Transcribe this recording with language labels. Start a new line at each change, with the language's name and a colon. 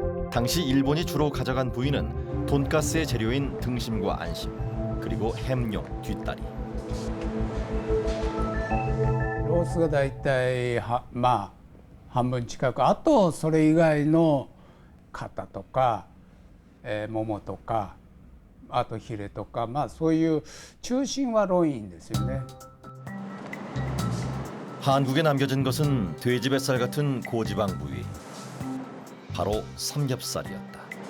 Korean: 당시 일본이 주로 가져간 부위는 돈가스의 재료인 등심과 안심, 그리고 햄용 뒷다리.
Japanese: ロースがだいたい半分近く、あとそれ以外の肩とか、ももとか、あとヒレとか、そういう中心はロインですよね。
Korean: 한국에 남겨진 것은 돼지 뱃살 같은 고지방 부위, 바로 삼겹살이었다.